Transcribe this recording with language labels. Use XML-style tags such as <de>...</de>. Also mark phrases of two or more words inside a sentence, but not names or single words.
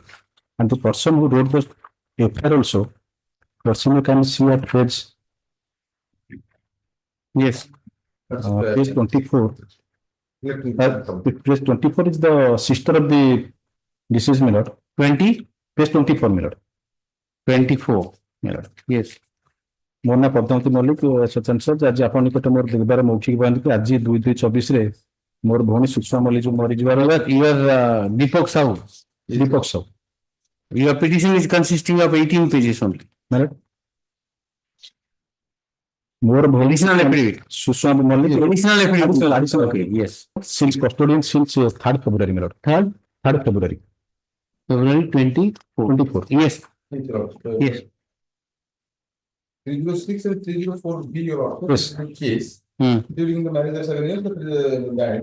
<en>And the person who wrote the FIR also, person you can see at page. Yes. Page 24. Page 24 is the sister of the deceased, my lord. 20? Page 24, my lord. 24, my lord. Yes.</en> <or>ମୋ ନାଁ ପଦ୍ମାବତୀ ମଲ୍ଲିକ ସଚେତନ ସର୍ ଆଜି ଆପଣଙ୍କ ନିକଟରେ ମୋର ଦିବାର ମୌଖିକ ବୟାନ କି ଆଜି 2/2/24 ମୋର ଭଉଣୀ ସୁଷମା ମଲ୍ଲିକ ଯୋଉ ମରିଯିବାର</or> <en>Deepak Sahu. ଦୀପକ ସାହୁ Your petition is consisting of 18 pages only.</en> <or>ମୋର ଭଉଣୀ Additional affidavit. ସୁଷମା ମଲ୍ଲିକ</or> <en>Additional affidavit. additional Okay, yes. since custodian since 3rd February, my lord. 3rd February. February 24. Yes. Yes. 306 and 304 B, your order. Yes. Case. During the marriage ceremony, died.</en>